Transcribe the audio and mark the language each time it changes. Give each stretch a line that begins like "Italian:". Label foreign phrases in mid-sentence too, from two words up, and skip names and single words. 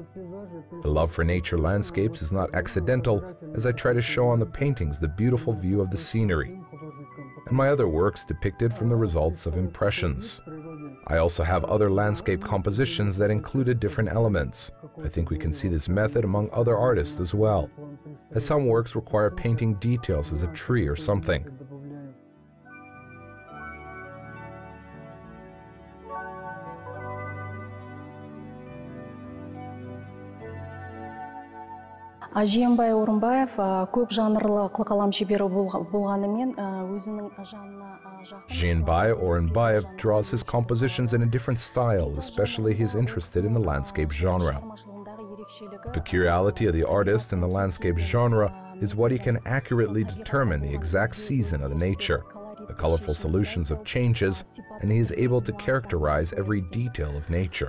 English: The love for nature landscapes is not accidental, as I try to show on the paintings the beautiful view of the scenery, and my other works depicted from the results of impressions. I also have other landscape compositions that included different elements. I think we can see this method among other artists as well, as some works require painting details as a tree or something.
Kazakh: Жиенбай Орынбаев көп жанрлы қылқалам шебері болғанымен өзінің жанына
English: Jibek Orunbayev draws his compositions in a different style, especially he's interested in the landscape genre. The peculiarity of the artist in the landscape genre is what he can accurately determine the exact season of the nature, the colorful solutions of changes, and he is able to characterize every detail of nature.